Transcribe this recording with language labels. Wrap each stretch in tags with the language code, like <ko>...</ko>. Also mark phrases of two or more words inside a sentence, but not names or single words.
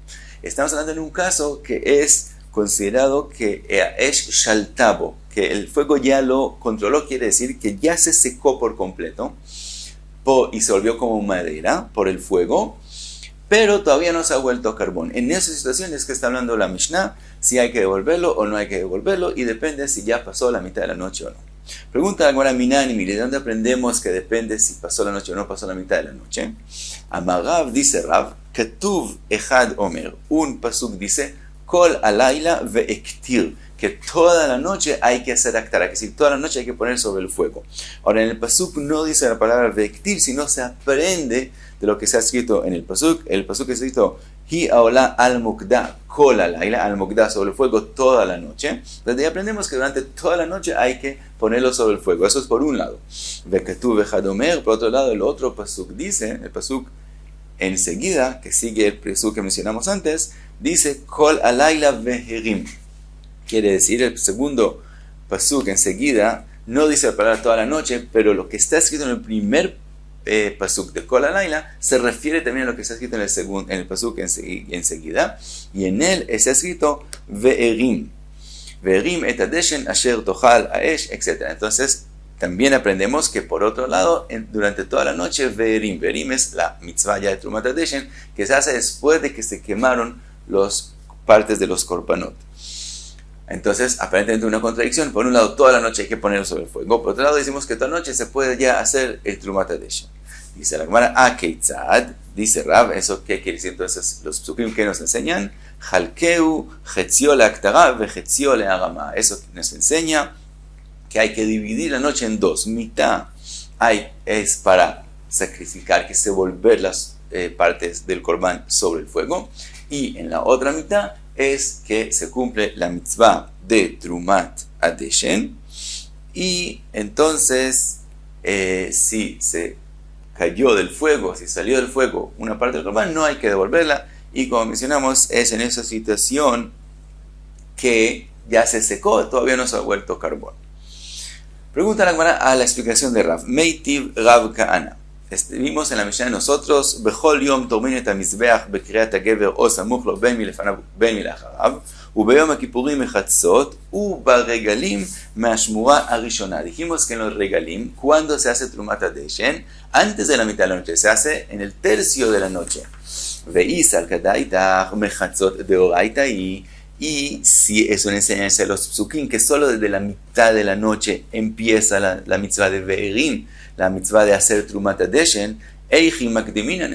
<es>Estamos hablando en un caso que es considerado que es shaltabo, que el fuego ya lo controló, quiere decir que ya se secó por completo y se volvió como madera por el fuego, pero todavía no se ha vuelto carbón. En esas situaciones que está hablando la Mishnah, si hay que devolverlo o no hay que devolverlo, y depende si ya pasó la mitad de la noche o no. Pregunta la Gemara Minani, ¿de dónde aprendemos que depende si pasó la noche o no pasó la mitad de la noche?</es> <he>Amarav dice Rav, כתוב אחד אומר,</he> <es>un pasuk dice,</es> <he>כל הלילה והקטיר,</he> <es>que toda la noche hay que hacer aktar, que decir, toda la noche hay que poner sobre el fuego. Ahora en el pasuk no dice la palabra ve'ektir, sino se aprende de lo que se ha escrito en el pasuk. El pasuk es escrito,</es> <he>היא העולה על מוקדה, כל הלילה, על מוקדה,</he> <es>sobre el fuego toda la noche. Desde ahí aprendemos que durante toda la noche hay que ponerlo sobre el fuego. Eso es por un lado.</es> <he>וכתוב אחד אומר,</he> <es>por otro lado, el otro pasuk dice, el pasuk enseguida, que sigue el pasuk que mencionamos antes, dice</es> <he>כל הלילה והרים.</he> <es>Quiere decir, el segundo pasuk enseguida no dice la palabra toda la noche, pero lo que está escrito en el primer pasuk de</es> <he>כל הלילה</he> <es>se refiere también a lo que está escrito en el pasuk enseguida, y en él está escrito veherim.</es> <he>והרים את הדשן אשר תאכל האש,</he> <es>etc. Entonces, también aprendemos que por otro lado, durante toda la noche, veherim. Veherim es la mitzvah ya de</es> <he>תרומת הדשן,</he> <es>que se hace después de que se quemaron las partes de los korbanot. Entonces, aparentemente una contradicción. Por un lado, toda la noche hay que ponerlo sobre el fuego. Por otro lado, decimos que toda la noche se puede ya hacer el</es> <he>תרומת הדשן.</he> <es>Dice la Gemara, Akeitzad, dice Rav, ¿eso qué quiere decir? Entonces, los psukim que nos enseñan,</es> <he>הא כיצד, חציו להקטרה, וחציו להרמה.</he> <es>Eso nos enseña que hay que dividir la noche en dos. Mitad es para sacrificar, que se volver las partes del corbán sobre el fuego. Y en la otra mitad es que se cumple la mitzvah de</es> <he>תרומת הדשן.</he> <es>Y entonces, si se cayó del fuego, si salió del fuego una parte del corbán, no hay que devolverla. Y como mencionamos, es en esa situación que ya se secó, todavía no se ha vuelto carbón. Pregunta la Gemara a la explicación de Rav. Meitiv Rav Kahana. Vimos en la Mishnah de nosotros,</es> <he>בכל יום תורמין את המזבח בקריאת הגבר או סמוך לו בין מלפניו וביום הכיפורים מחצות וברגלים מאשמורה הראשונה.</he> <es>Dijimos que en los regalim, cuando se hace</es> <he>תרומת הדשן,</he> <es>antes de la mitad de la noche, se hace en el tercio de la noche.</es> <he>ואי סלקא דעתך מחצות דאורייתא</he> <es>y si es una enseñanza de los psukim, que solo desde la mitad de la noche empieza la mitzvah de Ve'erim, la mitzvah de hacer</es> <he>תרומת הדשן, היכי מקדמינן.</he>